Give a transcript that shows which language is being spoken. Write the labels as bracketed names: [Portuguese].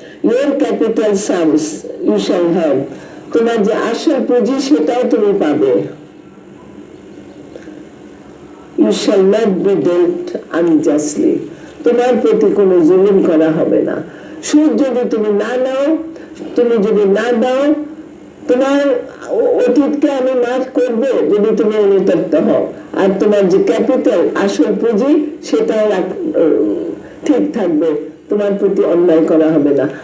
[English] your capital sums you shall have, [Bangla] তোমার যে আসল পুঁজি সেটাও তুমি পাবে। [English] you shall not be dealt unjustly. [Bangla] তোমার প্রতি কোনো জুলুম করা হবে না। সুদ যদি তুমি না নাও, তুমি যদি না দাও, তোমার অতীতকে আমি মাফ করব যদি তুমি অনুতপ্ত হও, আর তোমার যে ক্যাপিটাল আসল পুঁজি সেটাও ঠিক থাকবে, তোমার প্রতি অন্যায় করা হবে না।